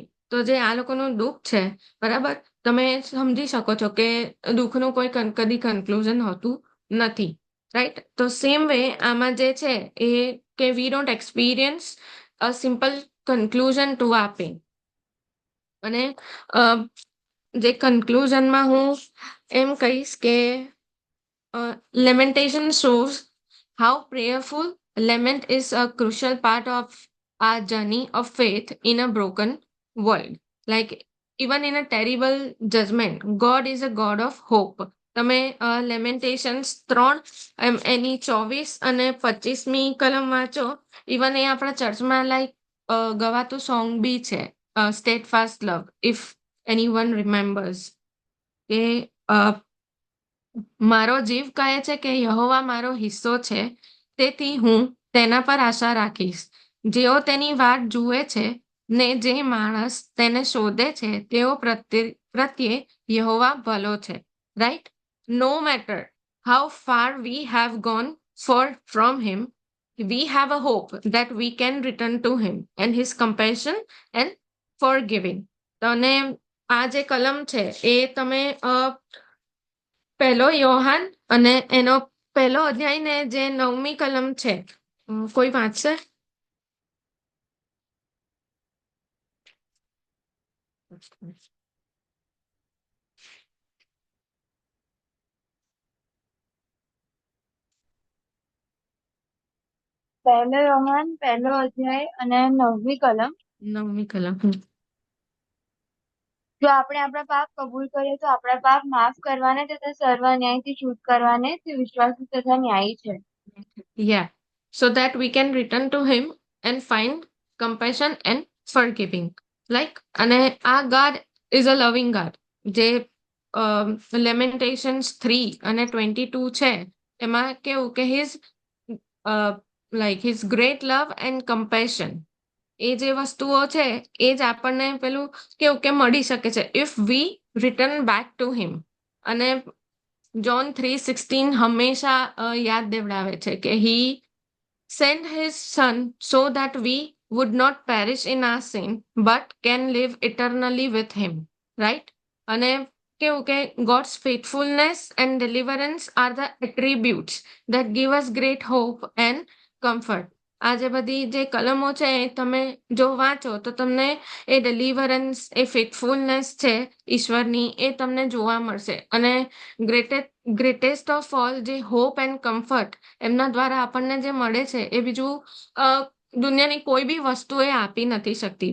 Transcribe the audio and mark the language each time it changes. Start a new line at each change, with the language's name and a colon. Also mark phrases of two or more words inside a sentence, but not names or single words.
Gujarati: તો જે આ લોકોનું દુઃખ છે, બરાબર, તમે સમજી શકો છો કે દુઃખનું કોઈ કદી કન્ક્લુઝન હોતું નથી, રાઈટ?
English: તો same way
Gujarati: આમાં જે છે એ કે
English: we don't experience a simple conclusion to આ pain.
Gujarati: અને જે કન્ક્લુઝનમાં હું એમ કહીશ કે
English: lamentation shows how prayerful lament is a crucial part of our journey of faith in a broken world. Like, even in a terrible judgment, God is a God of hope.
Gujarati: તમે લેમેન્ટેશન્સ 3 એની 24 અને 25મી કલમ વાંચો. ઇવન એ આપણા ચર્ચમાં લાઈક ગવાતું સોંગ બી છે, સ્ટેટ ફાસ્ટ લવ,
English: if any one remembers.
Gujarati: કે મારો જીવ કહે છે કે યહોવા મારો હિસ્સો છે, તેથી હું તેના પર આશા રાખીશ. જેઓ તેની વાટ જુએ છે ને જે માણસ તેને શોધે છે તેઓ પ્રત્યે યહોવા ભલો છે, રાઈટ?
English: no matter how far we have gone from him, we have a hope that we can return to him and his compassion and forgiving.
Gujarati: અને આ જે કલમ છે એ તમે પહેલો યોહાન અને એનો પહેલો અધ્યાય ને જે 9મી કલમ છે, કોઈ વાંચશે? પહેલો યોહાન પહેલો અધ્યાય અને 9મી કલમ. 9મી કલમ. જો આપણે આપણા પાપ કબૂલ કરીએ તો આપણા પાપ માફ કરવાને તથા સર્વ અન્યાયથી છૂટ કરવાને તે વિશ્વાસી તથા ન્યાયી છે.
English: Yeah, so that we can return to him and find compassion and forgiving. Like,
Gujarati: અને આ
English: God is a loving God,
Gujarati: જે લેમેન્ટેશન્સ 3 અને 22 છે એમાં કેવું કે
English: his great love and compassion
Gujarati: એ જે વસ્તુઓ છે એ જ આપણને પેલું કેવું કે મળી શકે છે
English: if we return back to him.
Gujarati: અને જોન 3:16 હંમેશા યાદ દેવડાવે છે કે
English: હી sent his son so that we would not perish in our sin but can live eternally with him, right?
Gujarati: અને કેવું કે
English: God's faithfulness and deliverance are the attributes that give us great hope and comfort.
Gujarati: આ જે બધી જે કલમો છે એ તમે જો વાંચો તો તમને એ ડેલિવરન્સ એ ફેથફુલનેસ છે ઈશ્વરની એ તમને જોવા મળશે. અને
English: greatest of all
Gujarati: જે
English: hope and comfort
Gujarati: એમના દ્વારા આપણને જે મળે છે એ બીજું દુનિયાની કોઈ બી વસ્તુ એ આપી નથી શકતી.